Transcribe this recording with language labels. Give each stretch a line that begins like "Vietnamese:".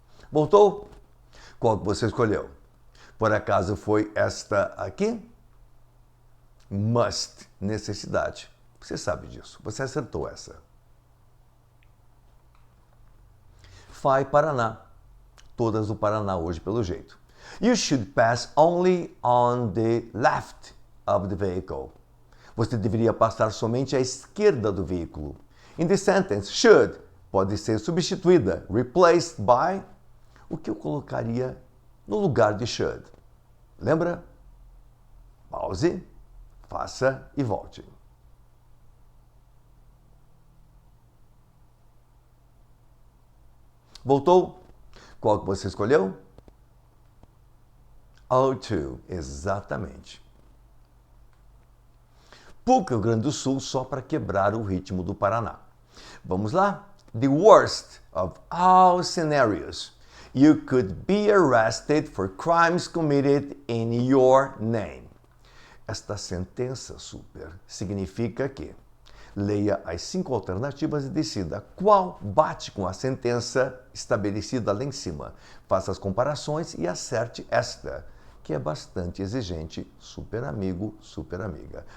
Portuguese: Voltou? Qual que você escolheu? Por acaso foi esta aqui? Must, necessidade. Você sabe disso, você acertou essa. Fai Paraná. Todas do Paraná hoje, pelo jeito.
English: You should pass only on the left of the vehicle.
Portuguese: Você deveria passar somente à esquerda do veículo. In the sentence, should pode ser substituída,
English: replaced by.
Portuguese: O que eu colocaria no lugar de should? Lembra? Pause, faça e volte. Voltou? Qual que você escolheu? O2, exatamente. PUC Rio Grande do Sul só para quebrar o ritmo do Paraná.
English: Vamos lá? The worst of all scenarios. You could be arrested for crimes committed in your name.
Portuguese: Esta sentença super significa que leia as 5 alternativas e decida qual bate com a sentença estabelecida lá em cima. Faça as comparações e acerte esta, que é bastante exigente, super amigo, super amiga.